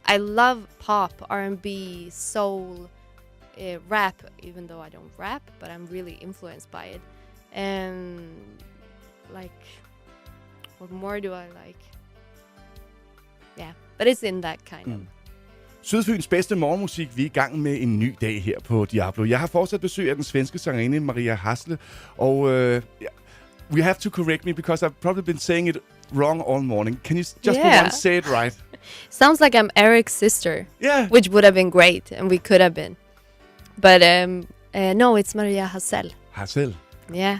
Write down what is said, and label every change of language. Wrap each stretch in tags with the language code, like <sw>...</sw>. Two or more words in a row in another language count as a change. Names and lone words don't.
<en>I love pop, R&B, soul, rap. Even though I don't rap, but I'm really influenced by it. And like, what more do I like? Yeah, but it's in that kind of.</en> <da>Sydfyns bedste morgenmusik. Vi er i gang med en ny dag her på Diablo. Jeg har fortsat besøg af den svenske sangerinde Maria Hazell.</da> <en>Og we have to correct me because I've probably been saying it wrong all morning. Can you just for once say it right? Sounds like I'm Eric's sister. Yeah. Which would have been great, and we could have been. But no, it's Maria Hazell. Hazell. Yeah.</en>